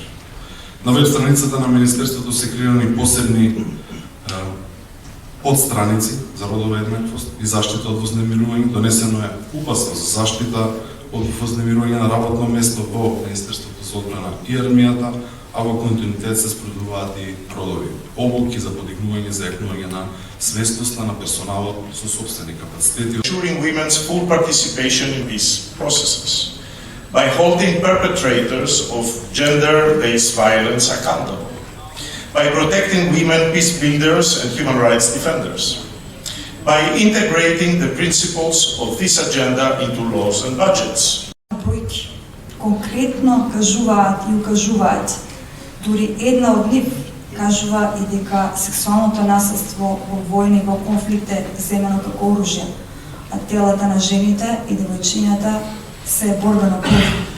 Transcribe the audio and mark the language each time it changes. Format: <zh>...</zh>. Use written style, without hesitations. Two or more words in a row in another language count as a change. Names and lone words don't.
<mk>На веб страницата на Министерството се креирани посебни подстраници за родова еднаквост и заштита од вознемирување. Донесено е упатство за заштита од вознемирување на работно место во Министерството за одбрана и армијата, а во континуитет се спроведуваат и родови обуки за подигнување, зајакнување на свесноста на персоналот со сопствени капацитети.</mk> <en>Ensuring women's full participation in these processes by holding perpetrators of gender-based violence accountable, by protecting women peace builders and human rights defenders, by integrating the principles of this agenda into laws and budgets.</en> <mk>Бројки конкретно кажуваат и укажуваат, дури една од нив кажува и дека сексуалното насилство во војни, во конфликт е земено како оружје, а телата на жените и девојчињата се борбено поле.</mk>